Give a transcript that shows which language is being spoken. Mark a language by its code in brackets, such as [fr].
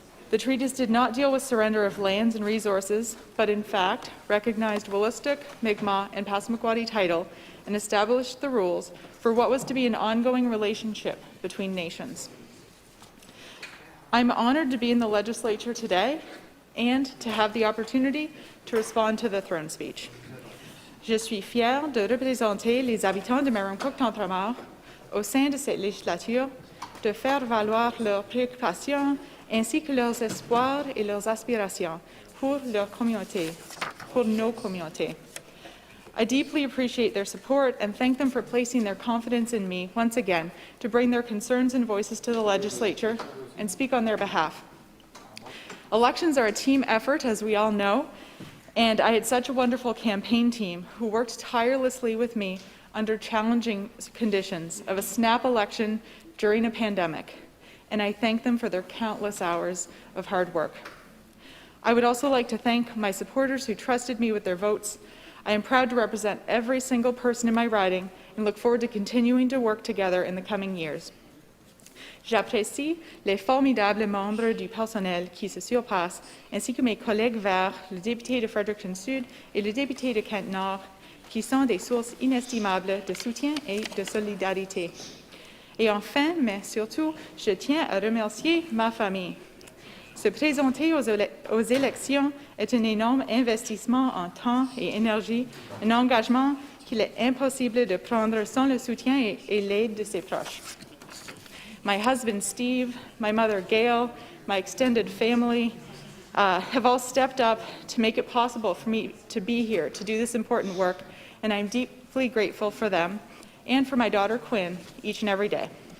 [en] The treaties did not deal with surrender of lands and resources, but in fact recognized Wolastoq, Mi'kmaq, and Passamaquoddy title and established the rules for what was to be an ongoing relationship between nations. I'm honored to be in the legislature today and to have the opportunity to respond to the throne speech. [fr] Je suis fière de représenter les habitants de Marin-Cook-Tentramar au sein de cette législature, de faire valoir leurs préoccupations ainsi que leurs espoirs et leurs aspirations pour leur communauté, pour nos communautés. [en] I deeply appreciate their support and thank them for placing their confidence in me once again to bring their concerns and voices to the legislature and speak on their behalf. Elections are a team effort, as we all know, and I had such a wonderful campaign team who worked tirelessly with me under challenging conditions of a snap election during a pandemic, and I thank them for their countless hours of hard work. I would also like to thank my supporters who trusted me with their votes. I am proud to represent every single person in my riding and look forward to continuing to work together in the coming years. [fr] J'apprécie les formidables membres du personnel qui se surpassent, ainsi que mes collègues Vert, le député de Fredericton-Sud et le député de Kent-Nord, qui sont des sources inestimables de soutien et de solidarité. Et enfin, mais surtout, je tiens à remercier ma famille. Se présenter aux élections est un énorme investissement en temps et énergie, un engagement qu'il est impossible de prendre sans le soutien et l'aide de ses proches. [en] My husband, Steve, my mother, Gail, my extended family have all stepped up to make it possible for me to be here to do this important work, and I'm deeply grateful for them and for my daughter, Quinn, each and every day.